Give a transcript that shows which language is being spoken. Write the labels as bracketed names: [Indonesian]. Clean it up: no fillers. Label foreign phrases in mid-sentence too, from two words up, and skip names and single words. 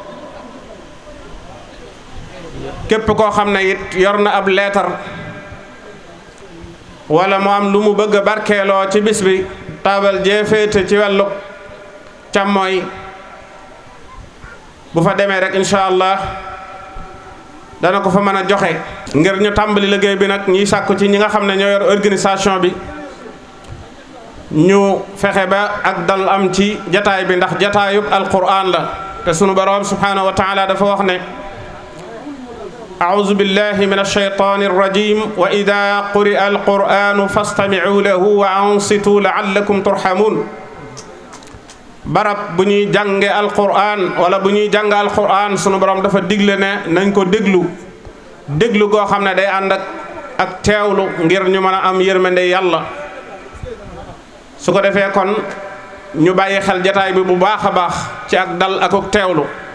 [Wolof] képp koo xam ne it yor na ab leetar wala mu am lu mu bëgg a barkeeloo ci bis bi taabal jee féete ci wàllu càmmooy bu fa demee rek [Arabic] إن شاء الله [Wolof] dana ko fa mën a joxe. ngir ñu tàmbali liggéey bi nag ñiy sàkku ci ñi nga xam ne ñoo yor organisation bi ñu fexe ba ak dal am ci jataay bi ndax jataayub alquran la te sunu borom [Arabic] سبحانه وتعالى [Wolof] dafa wax ne [Arabic] أعوذ بالله من الشيطان الرجيم وإذا قرئ القرآن فاستمعوا له وأنصتوا لعلكم ترحمون [Wolof] barab bu ñuy jànge alquran wala bu ñuy jàng alquran sunu borom dafa digle ne nañ ko déglu goo xam ne day ànd ak teewlu ngir ñu mën a am yërmande yàlla su ko defee kon ñu bàyyi xel jataay bi bu baax a baax ci ak dal ak teewlu